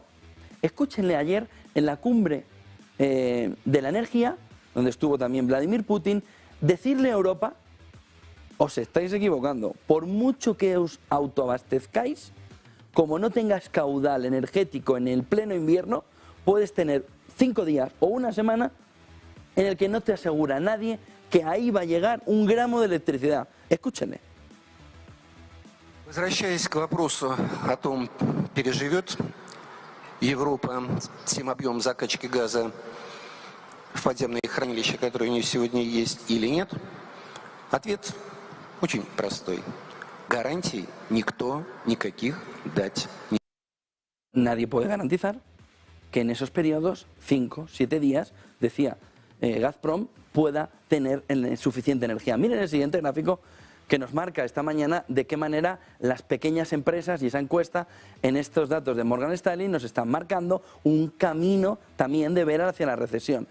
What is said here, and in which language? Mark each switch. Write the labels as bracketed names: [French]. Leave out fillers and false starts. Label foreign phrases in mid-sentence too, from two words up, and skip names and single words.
[Spanish] Escúchenle ayer en la cumbre de la energía, donde estuvo también Vladimir Putin, decirle a Europa: os estáis equivocando, por mucho que os autoabastezcáis, como no tengas caudal energético en el pleno invierno, puedes tener 5 días o una semana en el que no te asegura nadie que ahí va a llegar un gramo de electricidad. Escúchenle. [Russian] Возвращаясь к вопросу о том, переживет Европа тем объем закачки газа в подземные хранилища, которые у нее сегодня есть, или нет, ответ очень простой. Гарантий никто никаких дать не может. [Spanish] Nadie puede garantizar que en esos periodos, 5, 7 días, decía Gazprom, pueda tener suficiente energía. Miren el siguiente gráfico que nos marca esta mañana de qué manera las pequeñas empresas y esa encuesta en estos datos de Morgan Stanley nos están marcando un camino también de ver hacia la recesión.